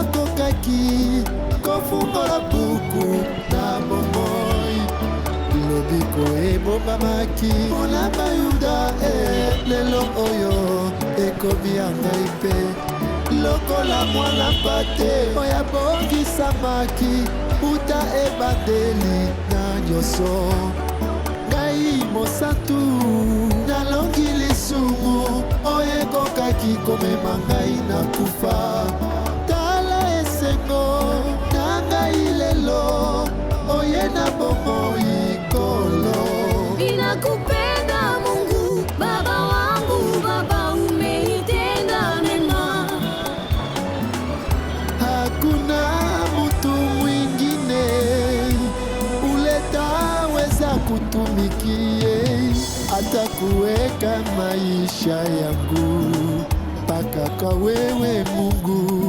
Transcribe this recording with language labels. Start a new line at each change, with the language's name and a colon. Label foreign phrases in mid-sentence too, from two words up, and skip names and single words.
Lingala: kokaki kofungola buku na bomoi lobiko ebomamaki mona bayuda lelo oyo ekomi yangai pe lokola mwana pate oya bongisamaki uta ebandeli nyoso ngai mosatu nalongi lisumu okoki komema ngai na kufa. Tala esengo na ngai lelo, oye na bomoi kolo.
Swahili: Ninakupenda Mungu, Baba wangu, Baba umenitenda mema. Hakuna mtu mwingine uletaweza kutumikie, hata kuweka maisha yangu mpaka kwa wewe Mungu.